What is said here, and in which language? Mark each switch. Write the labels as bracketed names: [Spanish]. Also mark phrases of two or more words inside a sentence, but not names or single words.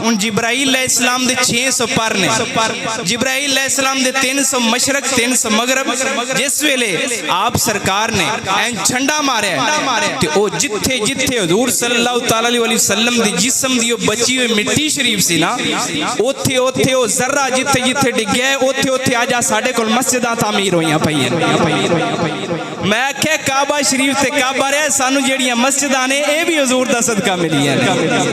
[Punjabi] ہن جبرائیل علیہ السلام دے 600 پر نے، جبرائیل علیہ السلام دے 300 مشرق 300 مغرب. جس ویلے آپ سرکار نے اینج چھنڈا ماریا تے او جتھے جتھے حضور [Arabic] صلى الله تعالى عليه وسلم [Punjabi] دی جسم دی بچی ہوئی مٹی شریف سی نا، اوتھے اوتھے او ذرہ جتھے جتھے ڈگیا اوتھے اوتھے اج ساڈے کول مسجداں تعمیر ہوئیاں پئیاں. میں کیا کعبہ شریف تے کعبہ رہا سانوں جیہڑیاں مسجداں نے اے بھی حضور دا صدقہ ملیاں.